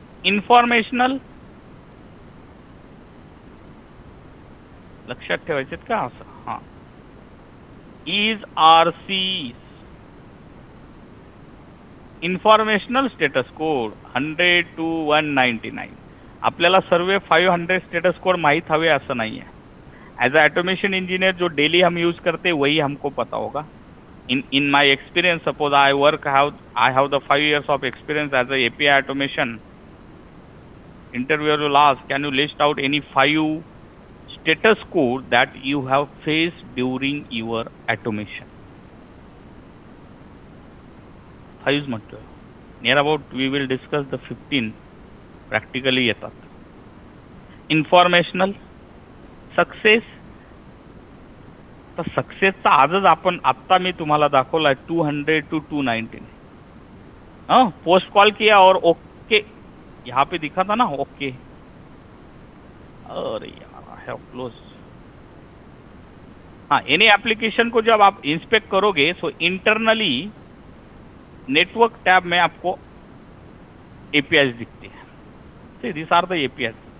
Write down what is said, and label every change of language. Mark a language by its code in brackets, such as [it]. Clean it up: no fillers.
[mr] Informational लक्षात ठेवायचेत का? असं. हां. [en] Is RC informational status code 100 to 199. [mr] आपल्याला सर्व 500 स्टेटस कोड माहित हवे असं [hi] नहीं है. [en] as a automation engineer [hi] जो डेली हम यूज करते वही हमको पता होगा. [en] In my experience, suppose I have the 5 years of experience as a API automation. Interviewer will ask, can you list out any 5 status code that you have faced during your automation? [mr] 5 म्हटलं. [en] Near about we will discuss the 15 practically येतात. [mr] Informational success. तर सक्सेसचा आजच आपण आत्ता मी तुम्हाला दाखवला 200 to 219. [hi] हाँ, post call किया और ओके यहाँ पे दिखा था ना, ओके. [en] अरे यार, I have close. [hi] हाँ, एनी एप्लीकेशन को जब आप इंस्पेक्ट करोगे, सो इंटरनली नेटवर्क टैब में आपको APIs दिखते हैं. [en] This are the APIs.